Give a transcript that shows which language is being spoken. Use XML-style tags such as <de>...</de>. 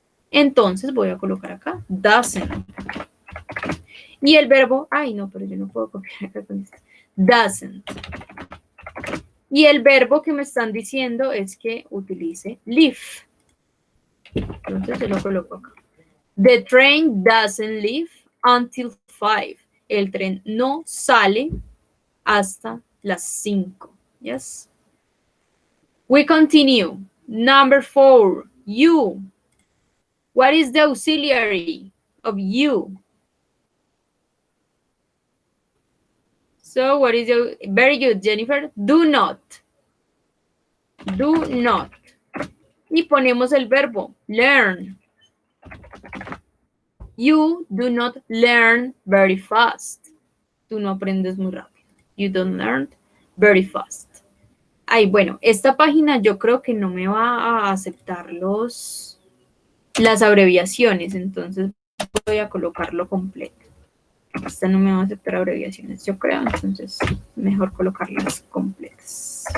<es>Entonces voy a colocar acá doesn't. Y el verbo, ay no, pero yo no puedo copiar acá con esto. Doesn't. Y el verbo que me están diciendo es que utilice leave. Entonces yo lo coloco acá.</es> <en>The train doesn't leave until 5.</en> <es>El tren no sale hasta las 5.</es> <en>Yes. We continue. Number 4, you. What is the auxiliary of you? So what is your, very good, Jennifer. Do not. Do not.</en> <es>Y ponemos el verbo learn.</es> <en>You do not learn very fast.</en> <es>Tú no aprendes muy rápido.</es> <en>You don't learn very fast.</en> <es>Ay, bueno, esta página yo creo que no me va a aceptar las abreviaciones, entonces voy a colocarlo completo. Esta no me va a aceptar abreviaciones, yo creo, entonces mejor colocarlas completas.</es>